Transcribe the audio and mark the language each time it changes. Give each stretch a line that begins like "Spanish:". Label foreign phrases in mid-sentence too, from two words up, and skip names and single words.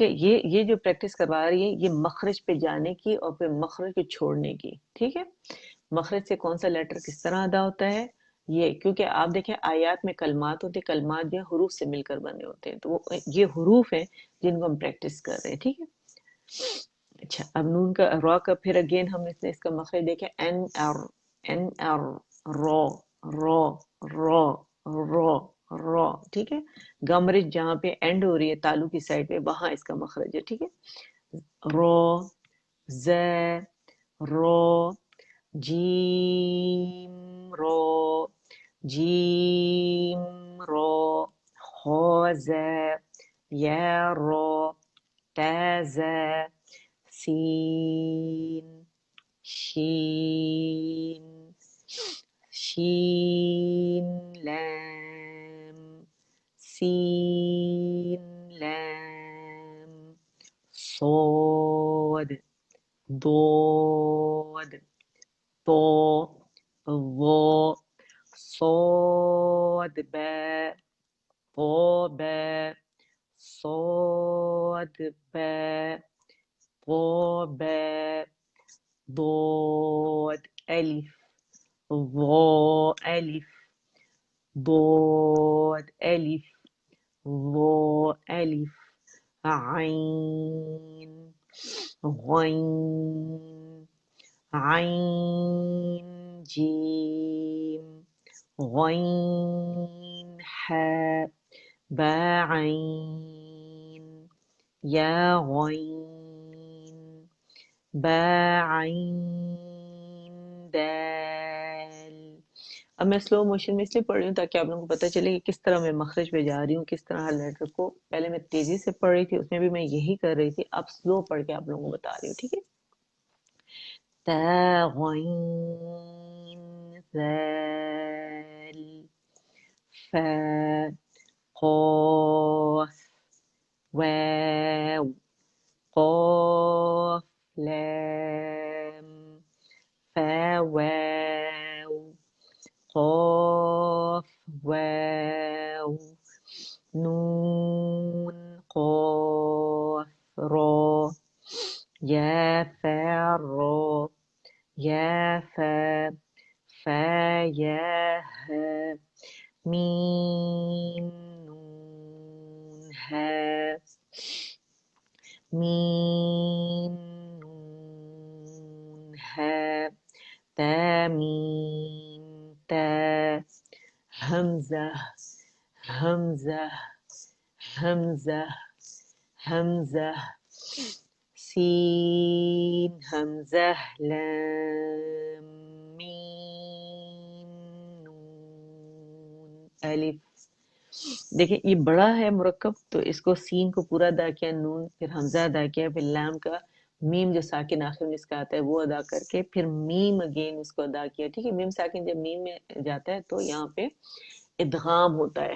Urdu: یہ جو پریکٹس کروا رہی ہے، یہ مخرج پہ جانے کی اور پھر مخرج کو چھوڑنے کی، ٹھیک ہے، مخرج سے کون سا لیٹر کس طرح ادا ہوتا ہے یہ، کیونکہ آپ دیکھیں آیات میں کلمات ہوتے ہیں، کلمات جو حروف سے مل کر بنے ہوتے ہیں، تو وہ یہ حروف ہیں جن کو ہم پریکٹس کر رہے ہیں، ٹھیک ہے۔ اچھا، اب نون کا را کا پھر اگین ہم اس کا مخرج دیکھیں، این ار، رو، رو، رو، رو، رو، ٹھیک ہے۔ گمرج جہاں پہ اینڈ ہو رہی ہے تالو کی سائڈ پہ، وہاں اس کا مخرج ہے، ٹھیک ہے۔ رو، ز، رو، جیم، رو، جیم، رو، خو، ز، یا، رو، تا، ز، سین، شین، شین، لام، سین، لام، صاد، ضاد، طا، ظا، صاد، با، طا، با، صاد، با، طا، با، ضاد، الف، ظا، الف، ضاد، الف، ظا، الف، عین، غین، عین، جیم، غین، حاء، با، عین، یا، غین، با، عین، دال۔ اب میں سلو موشن میں اس لیے پڑھ رہی ہوں تاکہ آپ لوگوں کو پتہ چلے کہ کس طرح میں مخرج پہ جا رہی ہوں، کس طرح ہر لیٹر کو، پہلے میں تیزی سے پڑھ رہی تھی، اس میں بھی میں یہی کر رہی تھی، اب سلو پڑھ کے آپ لوگوں کو بتا رہی ہوں، ٹھیک ہے۔ تا، غین، ذال، فا، قاف، واو، قاف، لام، فا، واو، قاف، واو، نون، قاف، را، یا، فا، را، یا، فا، فا، یا، ها، میم، نون، ها، میم، نون، ها، تا، میم، تا، همزة، همزة، همزة، همزة، سين، همزة، لام، ميم، نون، अलिफ। دیکھیے یہ بڑا ہے مرکب، تو اس کو سین کو پورا ادا کیا، نون پھر ہمزہ ادا کیا، پھر لام کا میم جو ساکن آخر میں اس کا آتا ہے وہ ادا کر کے پھر میم اگین اس کو ادا کیا. ٹھیک ہے، میم ساکن جب میم میں جاتا ہے تو یہاں پے ادغام ہوتا ہے.